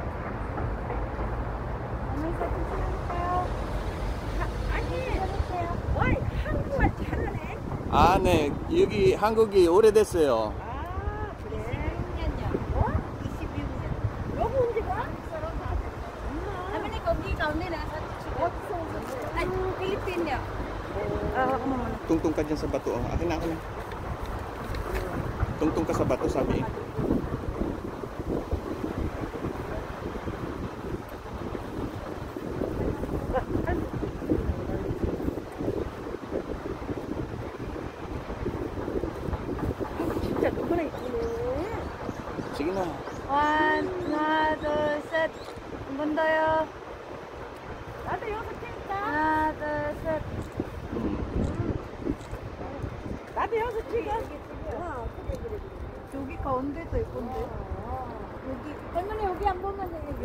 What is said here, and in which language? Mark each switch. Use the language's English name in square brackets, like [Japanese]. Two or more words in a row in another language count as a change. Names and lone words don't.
[Korean] 어머니 사진 찍어줄까요? 아니, 어이, 한국말 잘하네? 아, 네. 여기 한국이 오래됐어요. 아, 그래? 26년요. 어? 26년. 여기 온 지가? [Filipino] Kami ni kami nasa [Korean] 어디서 오셨어요? [Filipino] Ay, Pilipino. Ako muna. Tungtong ka dyan sa bato. Oh. Akin na, akin na. Tungtong ka sa bato, sabi. [Korean] 진짜 누구나 있네. [Filipino] Sige na. [Korean] Ha나, 둘, 셋. 한 번 더요. 나도 여기서 찍자. 하나, 둘, 셋. 나도 여기서 찍어. 어, 그래, 그래, 그래. 여기 가운데도 예쁜데. 여기, 할머니 여기 한 번만 해, 여기.